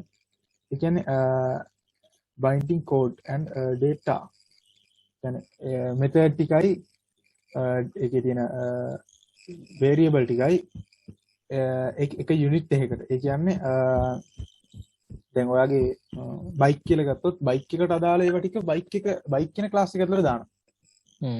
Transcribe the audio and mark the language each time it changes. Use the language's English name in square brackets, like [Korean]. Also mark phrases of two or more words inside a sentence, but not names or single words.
[Sinhala] ඒ කියන්නේ [English] binding code and data [Sinhala] කියන්නේ method ටිකයි ඒකේ තියෙන variable ටිකයි එක unit එකකට. ඒ කියන්නේ දැන් ඔයාගේ bike කියලා ගත්තොත් bike එකට අදාළ ඒවා ටික bike කියන class එක ඇතුළට දානවා.